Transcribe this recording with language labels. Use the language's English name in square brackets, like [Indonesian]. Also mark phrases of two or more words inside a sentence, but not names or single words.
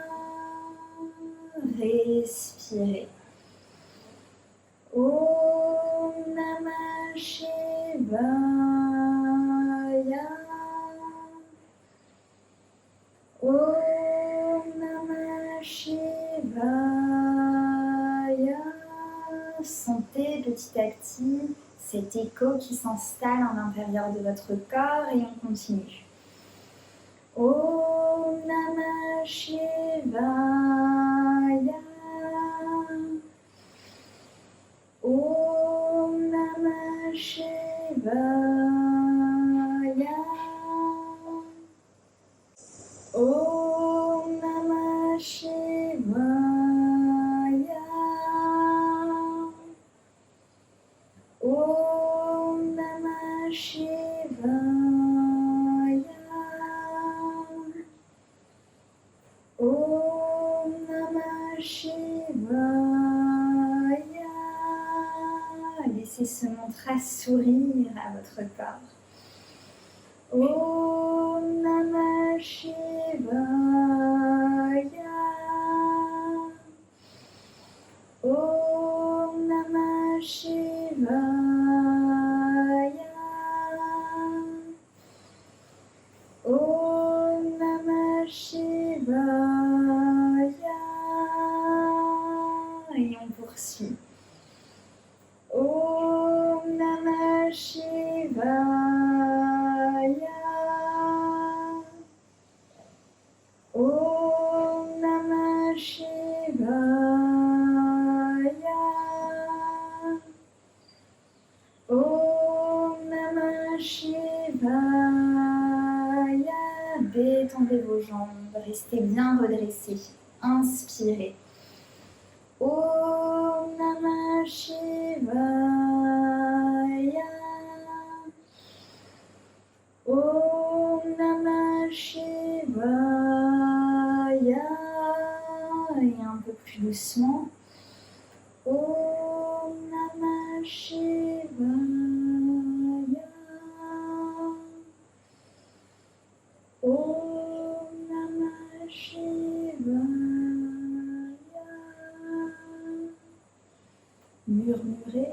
[Sanskrit] Respirez. Om Namah Shivaya. Om Namah Shivaya. [French] Sentez petit à petit cet écho qui s'installe à l'intérieur de votre corps et on continue. [Sanskrit] Om Namah Shivaya. Om Namah Shivaya. Om Namah Shivaya. Om Namah Shivaya. Om Namah Shivaya. [French] Laissez ce mantra sourire à votre corps. [Sanskrit] Om Namah Shivaya. Om Namah Shivaya. Om Namah Shivaya. [French] Et on poursuit. [Sanskrit] Om Namah Shivaya. Om Namah Shivaya. Om Namah Shivaya. [French] Détendez vos jambes, restez bien redressés. Inspirez. [Sanskrit] Om Namah Shivaya. Om Namah Shivaya. [French] Et un peu plus doucement. [Sanskrit] Om Namah Shivaya. Om Namah Shivaya. [French] Murmurez.